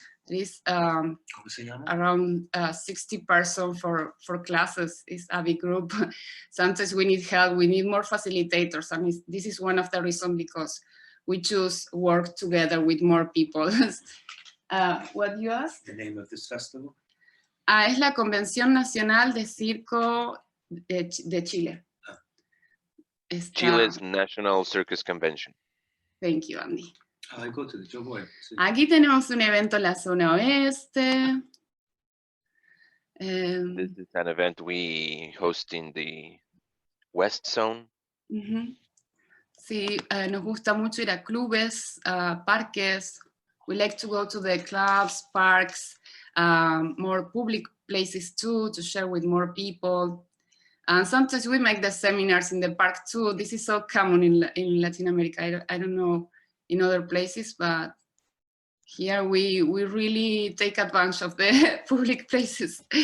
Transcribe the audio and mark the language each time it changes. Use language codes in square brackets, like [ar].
[en] There is around 60 persons for classes. It's a big group. Sometimes we need help. We need more facilitators. I mean, this is one of the reasons because we choose work together with more people. What you asked? The name of this festival? [es] Es la Convención Nacional de Circo de Chile. [en] Chile's National Circus Convention. Thank you, Andy. I go to the [es] Yo voy. Sí. Aquí tenemos un evento en la zona oeste. [en] This is an event we host in the West Zone. [es] Sí, nos gusta mucho ir a clubes, parques. [en] We like to go to the clubs, parks, more public places too, to share with more people. And sometimes we make the seminars in the park too. This is so common in Latin America. I don't know in other places, but here we really take advantage of the public places.